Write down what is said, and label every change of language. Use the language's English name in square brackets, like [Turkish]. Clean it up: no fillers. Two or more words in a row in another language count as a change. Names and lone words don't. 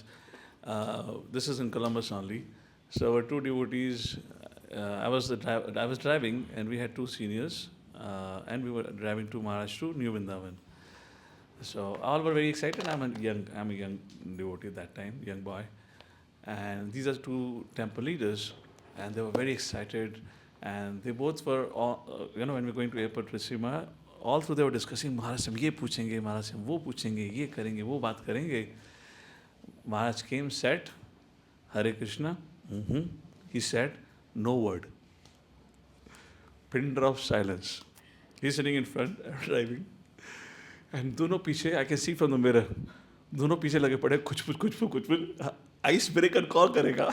[English] This is in Columbus only. So our 2 devotees, I was driving and we had 2 seniors and we were driving to Maharaj to New Vrindavan. So all were very excited. I'm a young devotee at that time, young boy. And these are 2 temple leaders and they were very excited. And they both were, when we were going to airport with Sima, all through they were discussing, [Hindi] महाराज से हम ये पूछेंगे, महाराज से हम वो पूछेंगे, ये करेंगे, वो बात करेंगे. [English] Maharaj came, said, Hare Krishna. He said, no word. Pin drop silence. He's sitting in front, driving. And [Hindi] दोनों पीछे, [English] I can see from the mirror. [Hindi] दोनों पीछे लगे पड़े, कुछ. [English] I icebreaker call [Hindi] karega.